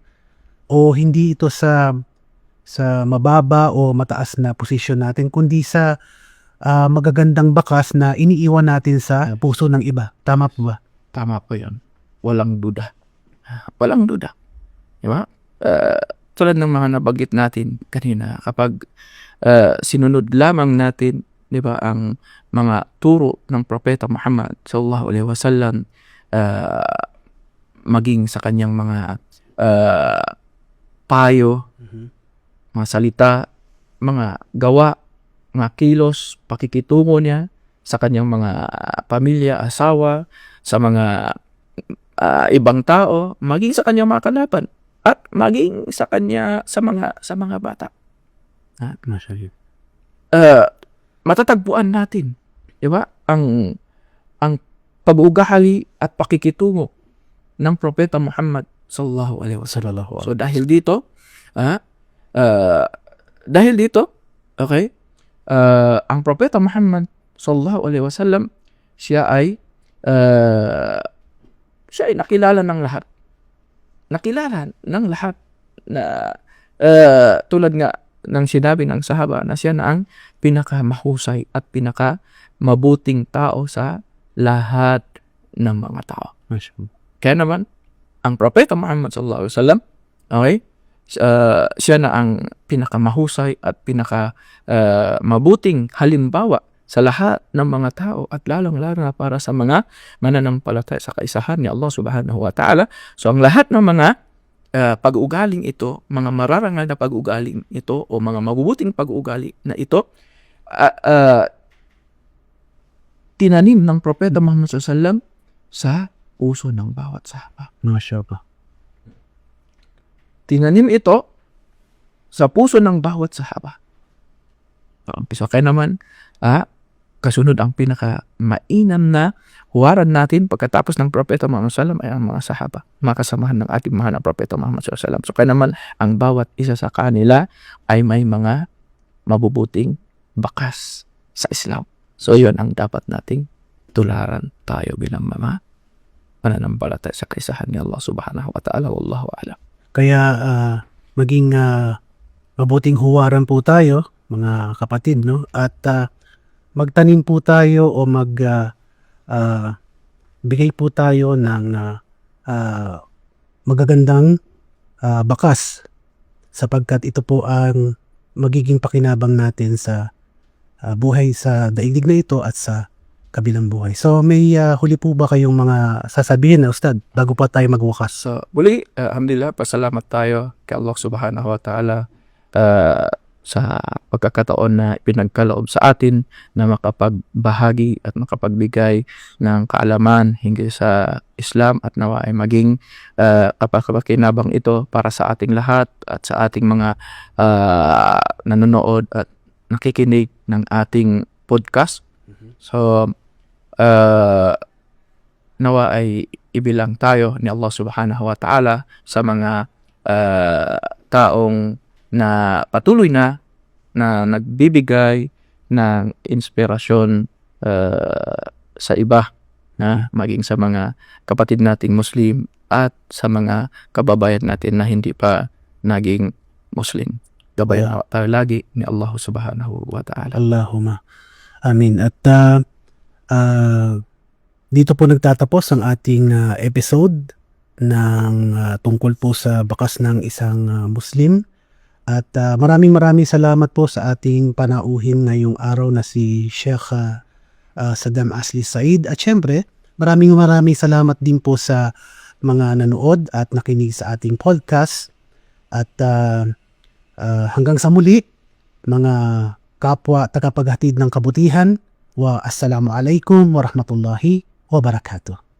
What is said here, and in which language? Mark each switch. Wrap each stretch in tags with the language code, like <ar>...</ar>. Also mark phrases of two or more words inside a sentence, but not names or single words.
<tl>O hindi ito sa mababa o mataas na posisyon natin, kundi sa magagandang bakas na iniiwan natin sa puso ng iba. Tama po ba? Tama po yun. Walang duda. Walang duda. Diba? Tulad ng mga nabanggit natin kanina, kapag sinunod lamang natin, di ba, ang mga turo ng Propeta Muhammad</tl> <ar>صلى الله عليه وسلم,</ar> <tl>maging sa kanyang mga payo, mga salita, mga gawa, mga kilos, pakikitungo niya sa kanyang mga pamilya, asawa, sa mga ibang tao, maging sa kanyang mga kalaban, at maging sa kanya sa mga bata. Mashallah. Matatagpuan natin, di ba? Ang pag-uugali at pakikitungo ng Propeta Muhammad</tl> <ar>صلى الله عليه وسلم.</ar> <tl>So dahil dito, okay, ang Propeta Muhammad</tl> <ar>صلى الله عليه وسلم,</ar> <tl>siya ay nakilala ng lahat. Nakilala ng lahat na tulad nga ng sinabi ng sahaba na siya na ang pinakamahusay at pinakamabuting tao sa lahat ng mga tao. Kaya naman, ang Propeta Muhammad</tl> <ar>صلى الله عليه وسلم,</ar> <tl>okay, siya na ang pinakamahusay at pinakamabuting halimbawa sa lahat ng mga tao at lalong-lalo na para sa mga mananampalataya sa kaisahan ni Allah</tl> <ar>سبحانه وتعالى.</ar> <tl>So ang lahat ng mga pag-uugaling ito, mga mararangal na pag-uugaling ito o mga mabubuting pag-uugali na ito, tinanim ng Propeta Muhammad</tl> <ar>صلى الله عليه وسلم</ar> <tl>sa puso ng bawat sahaba. Mashallah. Tinanim ito sa puso ng bawat sahaba. So kaya naman, kasunod ang pinaka-mainam na huwaran natin pagkatapos ng Propeta Muhammad</tl> <ar>صلى الله عليه وسلم</ar> <tl>ay ang mga sahaba, mga kasamahan ng ating mahal na Propeta Muhammad</tl> <ar>صلى الله عليه وسلم.</ar> <tl>So kaya naman, ang bawat isa sa kanila ay may mga mabubuting bakas sa Islam. So yun ang dapat nating tularan tayo bilang mga mananampalataya sa kaisahan ni Allah</tl> <ar>سبحانه وتعالى. والله أعلم.</ar> <tl>Kaya maging mabuting huwaran po tayo, mga kapatid, no? At magtanim po tayo o bigay po tayo ng magagandang bakas, sapagkat ito po ang magiging pakinabang natin sa buhay sa daigdig na ito at sa kabilang buhay. So may huli po ba kayong mga sasabihin na Ustad bago pa tayo magwakas? So muli, alhamdulillah, pasalamat tayo kay Allah</tl> <ar>سبحانه وتعالى</ar> <tl>sa pagkakataon na pinagkaloob sa atin na makapagbahagi at makapagbigay ng kaalaman hinggil sa Islam at nawa ay maging kapakakinabang ito para sa ating lahat at sa ating mga nanonood at nakikinig ng ating podcast. So nawa ay ibilang tayo ni Allah</tl> <ar>سبحانه وتعالى</ar> <tl>sa mga taong na patuloy na nagbibigay ng inspirasyon sa iba, na maging sa mga kapatid nating Muslim at sa mga kababayan natin na hindi pa naging Muslim. Gabayan tayo lagi ni Allah</tl> <ar>سبحانه وتعالى. اللهم آمين.</ar> <tl>At dito po nagtatapos ang ating episode ng tungkol po sa bakas ng isang Muslim. At maraming salamat po sa ating panauhin ngayong araw na si Sheikh Saddam Asli Said. At syempre, maraming salamat din po sa mga nanood at nakinig sa ating podcast. At hanggang sa muli, mga kapwa tagapaghatid ng kabutihan,</tl> <ar>والسلام عليكم ورحمة الله وبركاته.</ar>